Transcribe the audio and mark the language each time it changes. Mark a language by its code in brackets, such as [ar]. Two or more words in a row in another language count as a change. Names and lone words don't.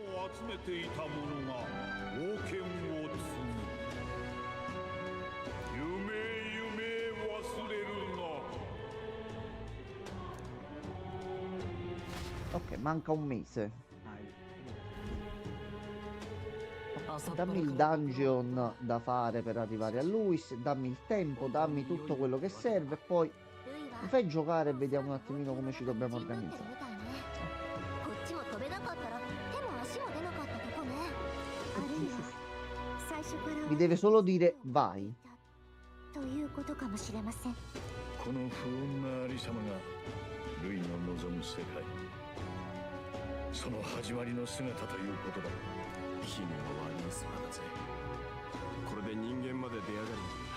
[it] Ok, manca un mese. Dammi il dungeon da fare per arrivare a Luis, dammi il tempo, dammi tutto quello che serve e poi mi fai giocare e vediamo un attimino come ci dobbiamo organizzare. [ja] こっちも飛べなかったら手も足も出なかったとこね。あるいは最初から [it] Mi deve solo dire vai. [ja] ということかもしれません。この不穏なありさまがルイの望む世界、その始まりの姿ということだ。奇妙はいい空だぜ。これで人間まで出上がるんだ。